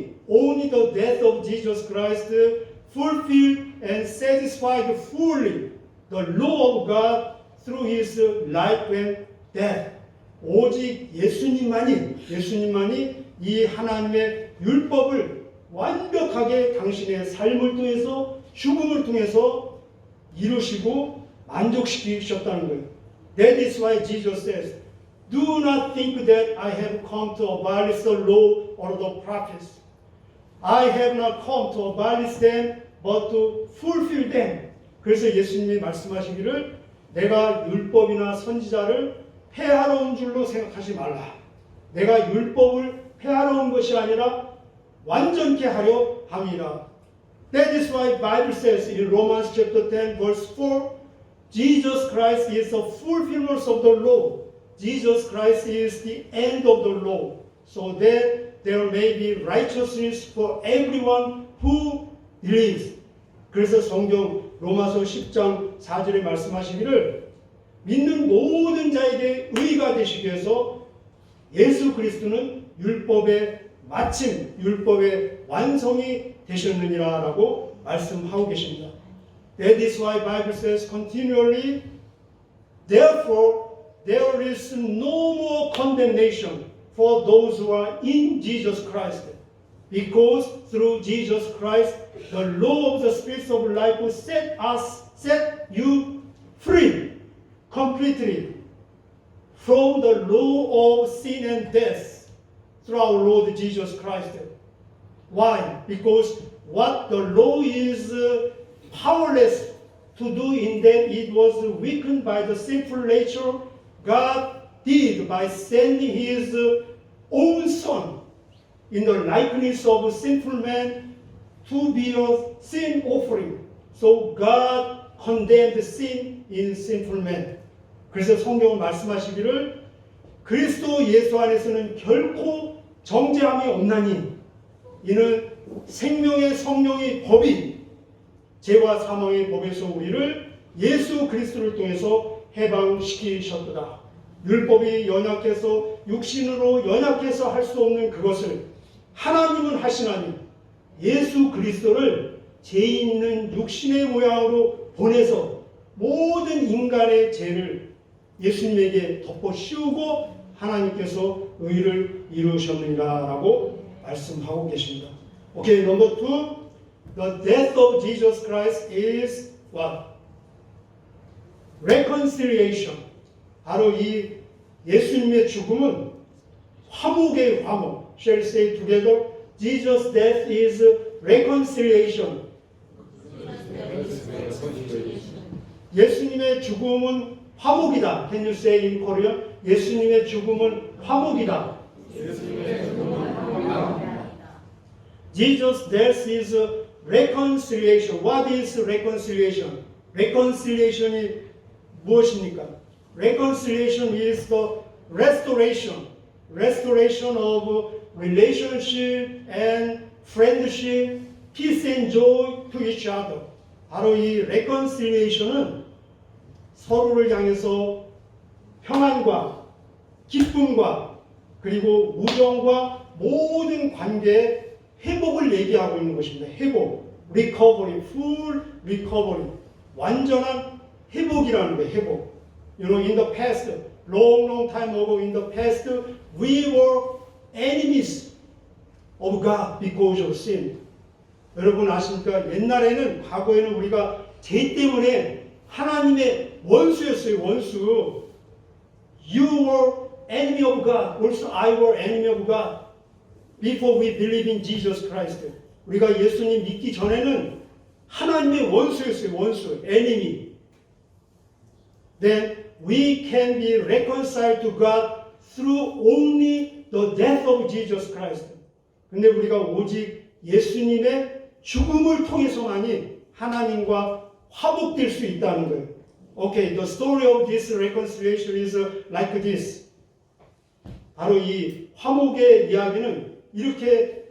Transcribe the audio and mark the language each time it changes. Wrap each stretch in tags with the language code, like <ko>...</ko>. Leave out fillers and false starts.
<en>Only the death of Jesus Christ fulfilled and satisfied fully the law of God through His life and death.</en> <ko>오직 예수님만이 이 하나님의 율법을 완벽하게 당신의 삶을 통해서 죽음을 통해서 이루시고 만족시키셨다는 거예요.</ko> <en>That is why Jesus says, "Do not think that I have come to abolish the law or the prophets. I have not come to abolish them, but to fulfill them."</en> <ko>그래서 예수님이 말씀하시기를 내가 율법이나 선지자를 폐하러 온 줄로 생각하지 말라. 내가 율법을 폐하러 온 것이 아니라 완전케 하려 함이라.</ko> <en>That is why Bible says in Romans chapter 10 verse 4, Jesus Christ is the fulfillment of the law. Jesus Christ is the end of the law, so that there may be righteousness for everyone who believes.</en> <ko>그래서 성경 로마서 10장 4절에 말씀하시기를 믿는 모든 자에게 의가 되시기 위해서 예수 그리스도는 율법의 마침, 율법의 완성이 되셨느니라라고 말씀하고 계십니다.</ko> <en>That is why Bible says continually, therefore there is no more condemnation for those who are in Jesus Christ, because through Jesus Christ the law of the Spirit of life will set you free completely from the law of sin and death through our Lord Jesus Christ. Why? Because what the law is powerless to do in that it was weakened by the sinful nature God did by sending His own Son in the likeness of a sinful man to be a sin offering. So God condemned sin in sinful man.</en> <ko>그래서 성경은 말씀하시기를 그리스도 예수 안에서는 결코 정죄함이 없나니 이는 생명의 성령의 법이 죄와 사망의 법에서 우리를 예수 그리스도를 통해서 해방시키셨도다. 율법이 연약해서 육신으로 연약해서 할 수 없는 그것을 하나님은 하시나니 예수 그리스도를 죄 있는 육신의 모양으로 보내서 모든 인간의 죄를 예수님에게 덮어 씌우고 하나님께서 의를 이루셨느니라라고 말씀하고 계십니다.</ko> <en>오케이, number 2. The death of Jesus Christ is what? Reconciliation.</en> <ko>바로 이 예수님의 죽음은 화목의 화목.</ko> <en>Shall we say together? Jesus' death is reconciliation.</en> <ko>예수님의 죽음은 화목이다.</ko> <en>Can you say in Korean?</en> <ko>예수님의 죽음은 화목이다.</ko> <en>Jesus' death is reconciliation. What is reconciliation?</en> <ko>reconciliation이 무엇입니까?</ko> <en>Reconciliation is the restoration of relationship and friendship, peace and joy to each other.</en> <ko>바로 이 reconciliation은 서로를 향해서 평안과 기쁨과 그리고 우정과 모든 관계의 회복을 얘기하고 있는 것입니다. 회복, recovery, full recovery, 완전한 회복이라는 거예요. 회복.</ko> <en>You know, in the past, long time ago, in the past, we were enemies of God because of sin.</en> <ko>여러분 아십니까? 옛날에는, 과거에는 우리가 죄 때문에 하나님의 원수였어요.</ko> <en>원수. You were enemy of God. Also, I were enemy of God. Before we believe in Jesus Christ.</en> <ko>우리가 예수님 믿기 전에는 하나님의 원수였어요. 원수. enemy.</ko> <en>Then we can be reconciled to God through only the death of Jesus Christ.</en> <ko>근데 우리가 오직 예수님의 죽음을 통해서만이 하나님과 화목될 수 있다는 거예요.</ko> <en>Okay, the story of this reconciliation is like this.</en> <ko>바로 이 화목의 이야기는 이렇게</ko>